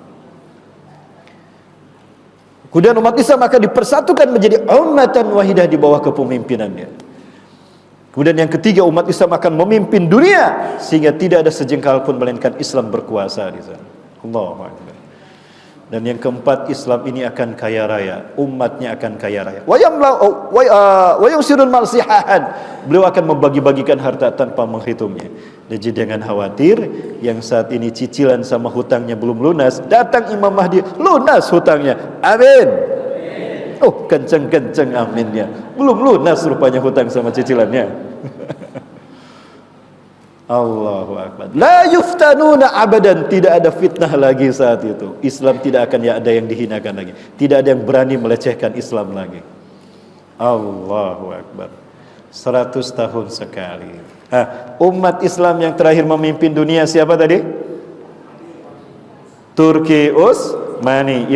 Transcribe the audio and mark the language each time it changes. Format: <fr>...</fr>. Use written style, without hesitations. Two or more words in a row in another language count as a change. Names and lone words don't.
<id>Kemudian umat Islam akan dipersatukan menjadi</id> <ar>ummatan wahidah</ar> <id>di bawah kepemimpinannya. Kemudian yang ketiga, umat Islam akan memimpin dunia sehingga tidak ada sejengkal pun melainkan Islam berkuasa di sana.</id> <ar>Allahu Akbar.</ar> <id>Dan yang keempat, Islam ini akan kaya raya, umatnya akan kaya raya.</id> <ar>Wa yusirul malsihahan,</ar> <id>beliau akan membagi-bagikan harta tanpa menghitungnya. Jadi jangan khawatir, yang saat ini cicilan sama hutangnya belum lunas, datang Imam Mahdi, lunas hutangnya. Amin. Oh, kenceng-kenceng aminnya. Belum lunas rupanya hutang sama cicilannya.</id> <ar>Allahu Akbar. La yuftanuna abadan,</ar> <id>tidak ada fitnah lagi saat itu. Islam tidak akan ada yang dihinakan lagi. Tidak ada yang berani melecehkan Islam lagi.</id> <ar>Allahu Akbar.</ar> <id>100 tahun sekali. Umat Islam yang terakhir memimpin dunia siapa tadi? Turki Utsmani.</id>